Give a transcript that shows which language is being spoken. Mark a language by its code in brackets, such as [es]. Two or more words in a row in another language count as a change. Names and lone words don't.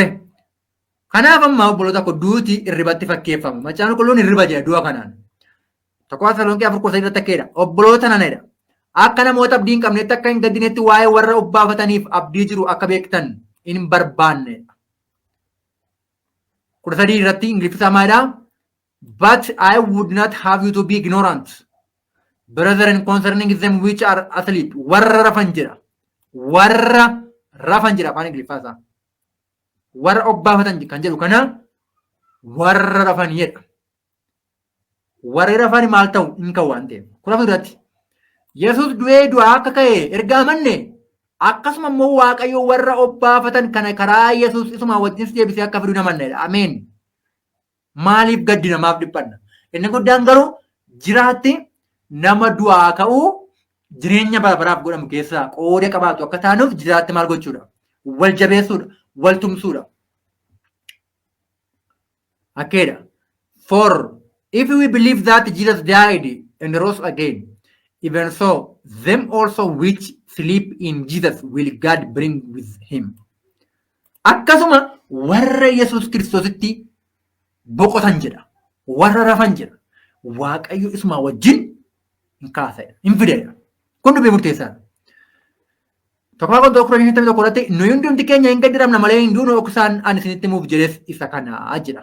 [om] Kanaaf amma obboloota koo duuti irribatti fakkeeffamu. Macaafa qulqulluun irriba jedha du'a kanaan. Tokko Tasaloniqee 4:3 akkeedha. Obboloota nanadha. Akka namoota abdii hin qabnetti akka hin gaddinetti waa'ee warra obbaafataniif abdii jiru akka beektan hin barbaannedha. 13 irratti Ingiliffaa maalidha? [en] But I would not have you to be ignorant, brethren, concerning them which are asleep. [om] Warra rafan jira. Afaan Ingiliffaa isaa. Warra obbaafatan kan jedhu kana warra rafan jedha. Warri rafan maal ta'u hin kan waan ta'eef. Kanaaf irratti Yesuus du'ee du'aa akka ka'e erga amanne akkasuma immoo Waaqayyo warra obbaafatan kana karaa Yesuus isuma wajjin deebisee akka fidu namannedha. Ameen. Maaliif gaddi namaaf dhiphanna? Inni guddaan garuu jiraatti nama du'aa ka'uu jireenya bara baraaf godhamu keessaa qooda qabaatu akka taanuuf jiraatti maal gochuudha? Wal jabeessuudha, wal tumsuudha. Akkeedha. [en] For if we believe that Jesus died and rose again, even so, them also which sleep in Jesus will God bring with him. [om] Akkasuma warra Yesuus Kiristoositti boqotan jedha. Warra rafan jedha. Waaqayyo isuma wajjin hin kaasa'edha. Hin fidedha. Kun dubbii murteessaadha. Tokkoffaa kan tokko Roomee 11 nuyi hundumti keenya hin gaddiramna malee hin duunu oksaan ani isinitti himuuf jedhes isa kana jedha.